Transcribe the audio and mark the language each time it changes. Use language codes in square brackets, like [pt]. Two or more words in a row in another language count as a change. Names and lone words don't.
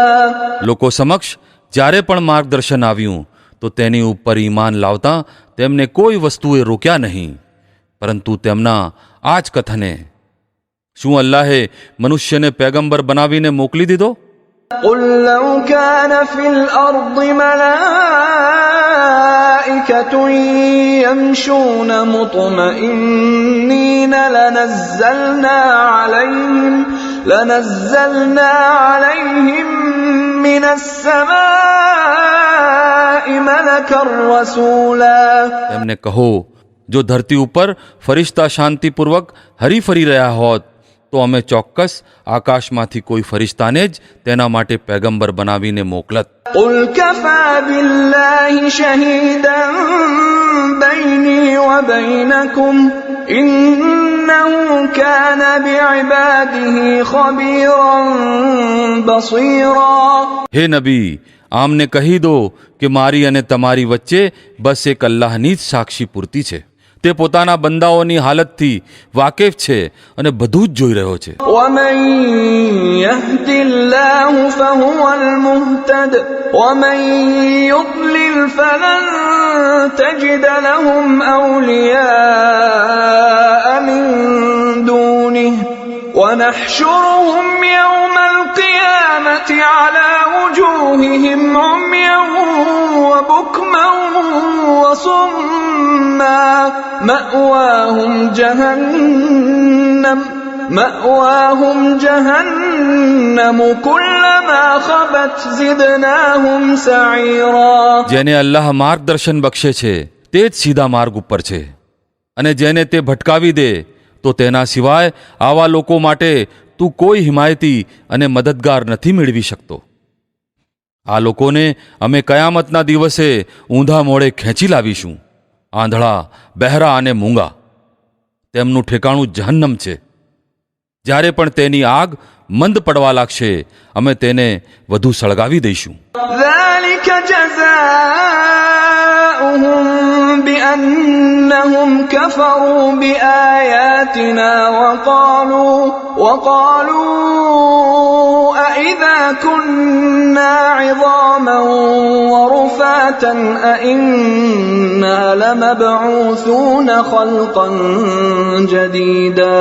[gu] લોકો સમક્ષ જ્યારે પણ માર્ગદર્શન આવ્યું તો તેની ઉપર ઈમાન લાવતા તેમને કોઈ વસ્તુએ રોક્યા નહીં, પરંતુ તેમના આ જ કથને, શું અલ્લાહે મનુષ્યને પેગંબર બનાવીને મોકલી દીધો? [ar] قل لو كان في الأرض ملائكة يمشون مطمئنين لنزلنا عليهم من السماء ملكا رسولا. [gu] તેમને કહો, જો ધરતી ઉપર ફરિશ્તા શાંતિપૂર્વક હરી ફરી રહ્યા હોત તો અમે ચોક્કસ આકાશમાંથી કોઈ ફરિશ્તાને જ તેના માટે પેગંબર બનાવીને મોકલત. [ar] قل كفى بالله شهيدا بيني وبينكم إنه كان بعباده خبيرا بصيرا. [gu] હે નબી, આમને કહી દો કે મારી અને તમારી વચ્ચે બસ એક અલ્લાહની જ સાક્ષી પૂરતી છે, તે પોતાના બંદાઓની હાલતથી વાકેફ છે અને બધું જ જોઈ રહ્યો છે. [ar] ومن يهد الله فهو المهتد ومن يضلل فلن تجد لهم أولياء من دونه ونحشرهم يوم القيامة على وجوههم عميا وبكما وصما مأواهم جهنم كلما خبت زدناهم سعيرا. [gu] જેને અલ્લાહ માર્ગદર્શન બક્ષે છે તે જ સીધા માર્ગ ઉપર છે, અને જેને તે ભટકાવી દે તો તેના સિવાય આવા લોકો માટે તું કોઈ હિમાયતી અને મદદગાર નથી મેળવી શકતો. આ લોકોને અમે કયામતના દિવસે ઊંધા મોડે ખેંચી લાવીશું, આંધળા, બહેરા અને મૂંગા. તેમનું ઠેકાણું જહન્નમ છે. જ્યારે પણ તેની આગ મંદ પડવા લાગશે, અમે તેને વધુ સળગાવી દઈશું. [ar] ذلك جزاؤهم بأنهم كفروا بآياتنا وقالوا أإذا كنا عظاما ورفاتا أإنا لمبعوثون خلقا جديدا.